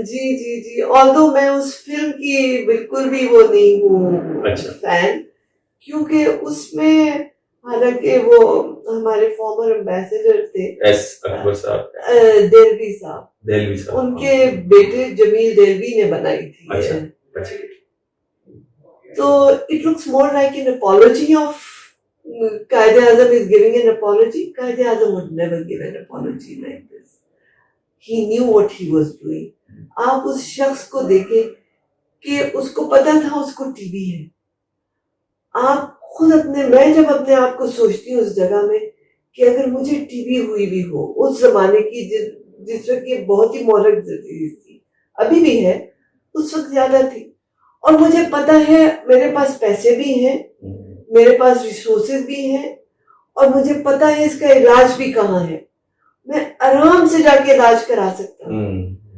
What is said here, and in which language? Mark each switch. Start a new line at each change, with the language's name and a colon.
Urdu: جی آلدو میں اس فلم کی بالکل بھی وہ نہیں ہوں فین، کیونکہ اس میں حالانکہ وہ ہمارے فارمر امبیسڈر تھے ایس اکبر صاحب، دہلوی صاحب، ان کے بیٹے جمیل دہلوی نے بنائی تھی.
English: تو it looks more like an apology of Quaid Azam is giving an apology. Quaid Azam would never give an apology like this. He knew what he was doing.
Urdu: آپ اس شخص کو دیکھیں کہ اس کو پتا تھا اس کو ٹی بی ہے. آپ خود میں جب اپنے آپ کو سوچتی ہوں اس جگہ میں کہ اگر مجھے ٹی بی ہوئی بھی ہو اس زمانے کی جس وقت یہ بہت ہی مہلک تھی، ابھی بھی ہے، اس وقت زیادہ تھی، اور مجھے پتا ہے میرے پاس پیسے بھی ہیں، میرے پاس ریسورسز بھی ہیں، اور مجھے پتا ہے اس کا علاج بھی کہاں ہے، میں آرام سے جا کے علاج کرا سکتا ہوں.